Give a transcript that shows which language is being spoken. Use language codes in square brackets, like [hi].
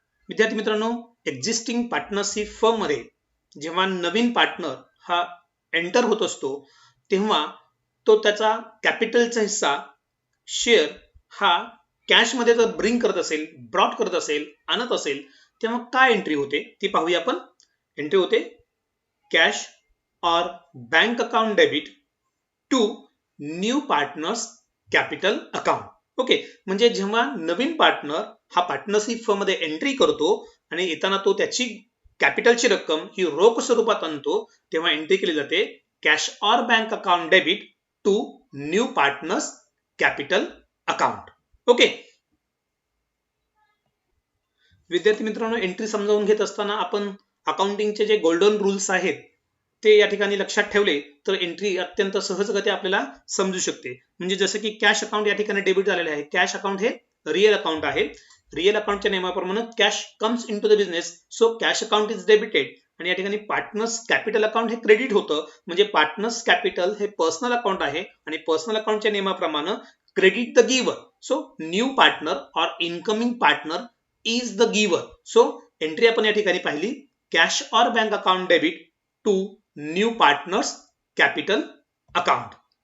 [mr] विद्यार्थी मित्रांनो, existing partnership firm मध्ये जेव्हा नवीन पार्टनर हा एंटर होत असतो तेव्हा तो त्याचा कॅपिटलचा हिस्सा शेअर हा कॅश मध्ये जर ब्रिंग करत असेल, ब्रॉट करत असेल, आणत असेल तेव्हा काय एंट्री होते ती पाहूया आपण. एंट्री होते [en] Cash और bank account debit to new partners capital account. [mr] Okay, म्हणजे जेव्हा नवीन पार्टनर हा पार्टनरशिप फर्म मध्ये एंट्री करतो आणि येताना तो त्याची कॅपिटलची रक्कम ही रोख स्वरूपात आणतो तेव्हा एंट्री केली जाते [en] Cash और bank account debit to new partners capital account. [mr] Okay विद्यार्थी मित्रांनो, एंट्री समजावून घेत असताना आपण अकाउंटिंगचे जे गोल्डन रूल्स आहेत ते या ठिकाणी लक्षात ठेवले तर एंट्री अत्यंत सहजगत्या आपल्याला समजू शकते. म्हणजे जसं की कॅश अकाउंट या ठिकाणी डेबिट झालेले आहे. कॅश अकाउंट हे रिअल अकाउंट आहे. रिअल अकाउंटच्या नियमाप्रमाणे [en] Cash comes into the business, so cash account is debited. [mr] आणि या ठिकाणी पार्टनर्स कॅपिटल अकाउंट हे क्रेडिट होतं. म्हणजे पार्टनर्स कॅपिटल हे पर्सनल अकाउंट आहे आणि पर्सनल अकाउंटच्या नियमाप्रमाणे [en] Credit the giver. So new partner or incoming partner is the giver. So [mr] entry आपण या ठिकाणी पाहिली [en] Cash or bank account debit to new partners capital account.